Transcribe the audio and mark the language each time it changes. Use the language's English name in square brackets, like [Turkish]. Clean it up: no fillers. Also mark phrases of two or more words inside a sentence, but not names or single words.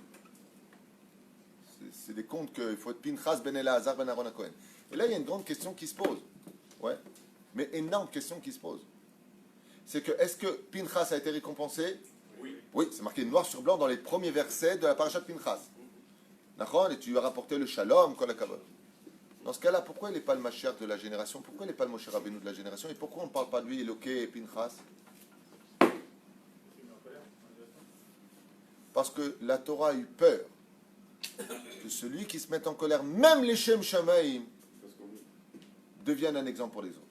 [French] C'est des contes qu'il faut être Pinchas ben Elazar ben Aaron HaKohen. Et là, il y a une grande question qui se pose. Ouais. Mais énorme question qui se pose. C'est que, est-ce que Pinchas a été récompensé? Oui, c'est marqué noir sur blanc dans les premiers versets de la parasha de Pinchas. D'accord? Et tu lui as rapporté le shalom, [Hebrew] כל הכבוד. [French] Dans ce cas-là, pourquoi il n'est pas le Mashiach de la génération? Pourquoi il n'est pas le Moshe Rabbeinu de la génération? Et pourquoi on ne parle pas de lui, Eloké et Pinchas? Parce que la Torah a eu peur que celui qui se met en colère, même les [Hebrew] שם שמים, [French] devienne un exemple pour les autres.